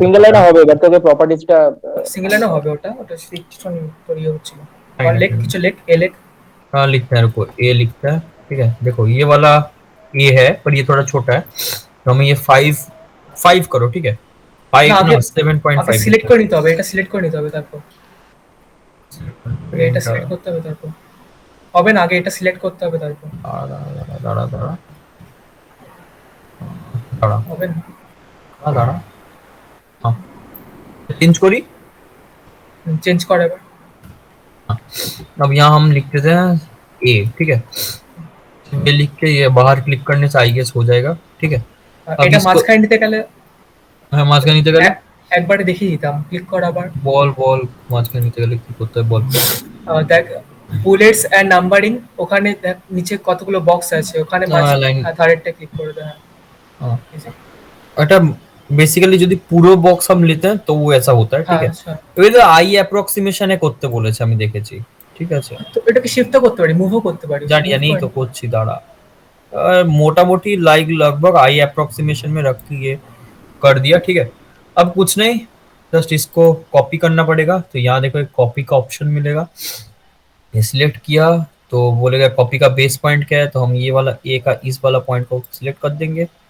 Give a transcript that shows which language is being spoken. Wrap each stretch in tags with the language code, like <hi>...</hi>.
<bn>Single লাইনে হবে, but তোকে প্রপার্টিজটা সিঙ্গেল লাইনে হবে, ওটা সিলেকশন তোর ইয়ে হচ্ছিল।</bn> <hi>और लेख</hi> <bn>কিছু লেখ,</bn> <hi>ए लेख। हाँ लिखते हैं, रुको ए लिखता है, ठीक है? देखो ये वाला ए है पर ये थोड़ा छोटा है, तो हमें ये 5 करो, ठीक है? 5 ना 7.5</hi> <bn>সিলেক্ট করে নিতে হবে, এটা সিলেক্ট করে নিতে হবে, তারপর এটা সিলেক্ট করতে হবে, তারপর হবে না, আগে এটা সিলেক্ট করতে হবে, তারপর দাঁড়া দাঁড়া দাঁড়া হবে না,</bn> <hi>দাঁড়া हाँ चेंज करी,</hi> <bn>চেঞ্জ করে এবার।</bn> <hi>अब यहाँ हम लिखते थे ए, ठीक है? ये लिख के ये बाहर क्लिक करने से आई गेस हो जाएगा, ठीक है?</hi> <bn>এটা মাঝখানে নিতে গেলে, হ্যাঁ মাঝখানে নিতে গেলে একবারে দেখিয়ে দিতাম, ক্লিক কর আবার, বল বল মাঝখানে নিতে গেলে কি করতে হয় বল। দেখ বুলেটস এন্ড নাম্বারিং, ওখানে দেখ নিচে কতগুলো বক্স আছে, ওখানে থার্ডটা ক্লিক করে দে।</bn> <hi>हाँ</hi> <bn>এটা বেসিক্যালি যদি পুরো বক্স</bn> <hi>हम लेते हैं तो वो ऐसा होता है, ठीक है?</hi> <bn>এবার তো আই অ্যাপ্রক্সিমেশনে করতে বলেছে, আমি দেখেছি, ঠিক আছে? তো এটাকে শিফটও করতে পারি, মুভও করতে পারি, জানি তো করছি, দাঁড়া</bn> <hi>मोटा-मोटी लाइक लगभग आई अप्रोक्सीमेशन में रख के ये कर दिया, ठीक है? अब कुछ नहीं, जस्ट इसको कॉपी करना पड़ेगा। तो यहाँ देखो एक कॉपी का ऑप्शन मिलेगा, ये सिलेक्ट किया तो बोलेगा कॉपी का बेस पॉइंट क्या है, तो हम ये वाला ए का इस वाला पॉइंट को सिलेक्ट कर देंगे।</hi>